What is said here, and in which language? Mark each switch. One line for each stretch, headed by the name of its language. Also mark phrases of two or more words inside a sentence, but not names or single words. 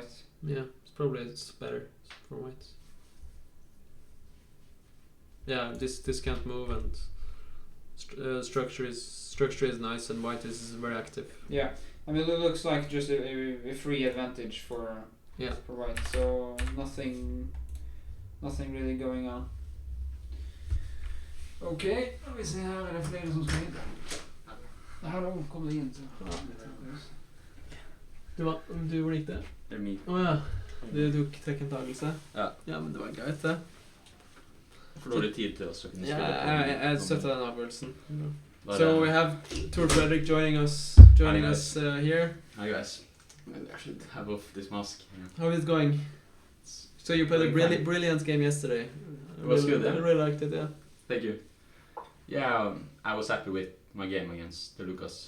English: Yeah, it's better for white. Yeah, this can't move and structure is nice and white is very active. Yeah, I mean it looks like just a free advantage for white. So nothing really going on.
Swedish: Okej, vi ser här är det flera som ska in. Hallå, kom in. Du var inte? Det är mig. Ja, du tog teckentagelse. Ja.
Norwegian: Ja, men det var gøy det. Får dårlig tid til oss å kunne spille. Ja, jeg støtter den avgjørelsen.
English: So we have Tor Fredrik joining us here. Hi guys. I should have off this mask. Yeah. How is it going? So you played a brilliant game yesterday. It was good. I really liked it. Yeah. Thank you. Yeah, I was happy with my game against the Lucas.